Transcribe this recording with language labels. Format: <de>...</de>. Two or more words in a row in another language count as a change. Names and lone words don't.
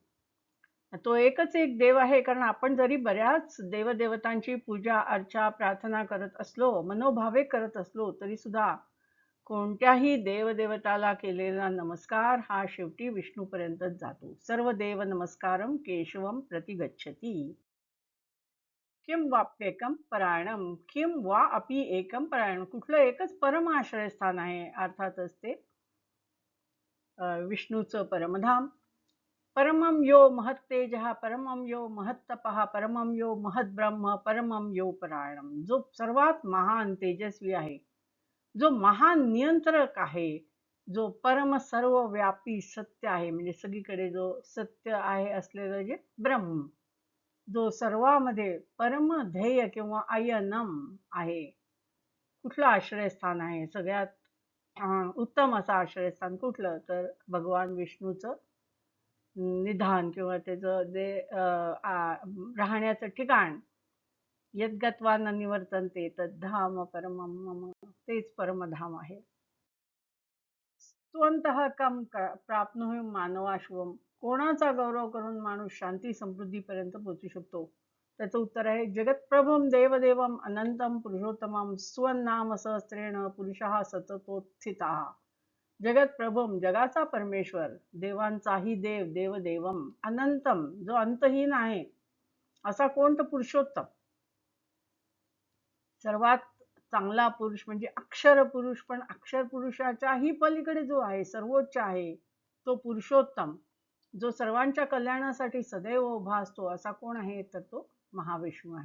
<mr>तो एकच एक देव आहे. कारण आपण जरी बऱ्याच देवदेवतांची पूजा अर्चा प्रार्थना करत असलो, मनोभावे करत असलो, तरी सुद्धा कोणत्याही देवदेवताला केलेला नमस्कार हा शेवटी विष्णूपर्यंतच जातो.</mr> <sa>सर्व देव नमस्कारम केशवम प्रतिगच्छति. किम वाप्येकम परायणम, किम वा अपि एकम परायणम,</sa> <mr>कुठलं एकच परम आश्रयस्थान आहे. अर्थातच ते विष्णूचं परमधाम.</mr> <sa>परमम यो महत्तेजः, परमम यो महत्तपः, परमम यो महद्ब्रह्म, परमम यो परायणम,</sa> <mr>जो सर्वात महान तेजस्वी आहे, जो महान नियंत्रक आहे, जो परम सर्वव्यापी सत्य आहे, म्हणजे सगळीकडे जो सत्य आहे असलेलं जे ब्रह्म, जो सर्वामध्ये परम ध्येय किंवा अयनम आहे. कुठलं आश्रयस्थान आहे सगळ्यात उत्तम असं आश्रयस्थान कुठलं, तर भगवान विष्णूचं निधान किंवा त्याचं जे राहण्याचं ठिकाण.</mr> <sa>यद्गत्वा न निवर्तन्ते तद्धाम परमं मम,</sa> <mr>तेच परमधाम आहे.</mr> <sa>स्वतः कम प्राप्नुहि मानवाश्वम,</sa> <mr>कोणाचा गौरव करून माणूस शांती समृद्धीपर्यंत पोहोचू शकतो. त्याचं उत्तर आहे</mr> <sa>जगत्प्रभुं देवदेवम अनंतम पुरुषोत्तमम स्वनाम सहस्रेण पुरुषः सततोत्थितः.</sa> <mr>जगत्प्रभुम, जगाचा परमेश्वर, देवांचाही देव,</mr> <sa>देवदेवम, अनंतम,</sa> <mr>जो अंतहीन आहे असा कोणता पुरुषोत्तम. सर्वात चांगला पुरुष म्हणजे अक्षर पुरुष, पण अक्षर पुरुषाच्याही पलीकडे जो आहे, सर्वोच्च आहे, तो पुरुषोत्तम, जो सर्वांच्या कल्याणासाठी सदैव उभा असतो, असा कोण आहे, तर तो महाविष्णू आहे.</mr>